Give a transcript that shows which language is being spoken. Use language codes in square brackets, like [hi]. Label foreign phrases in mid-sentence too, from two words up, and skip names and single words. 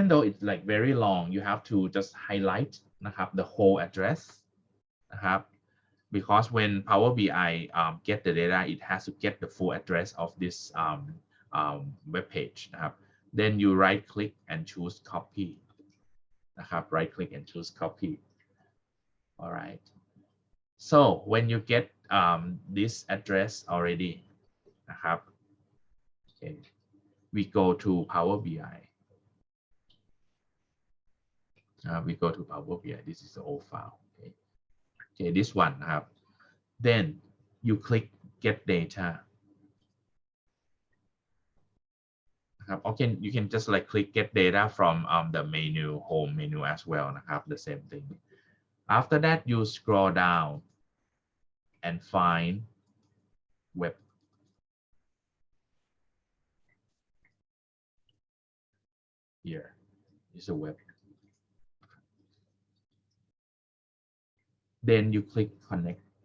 [en] though it's like very long you have to just highlight [th] นะครับ [en] the whole address [th] นะครับ [en] because when Power BI get the data it has to get the full address of this web page [th] นะครับ [en] then you right click and choose copy [th] นะครับ [en] right click and choose copy all right so when you get this address already [th] นะครับ [en] okay we go to Power BI we go to Power BI this is the old file okay this one [th] นะครับ [en] then you click get data [th] นะครับ [en] okay you can just like click get data from the menu home menu as well [th] นะครับ [en] the same thing after that you scroll down and find web here is a web then you click connect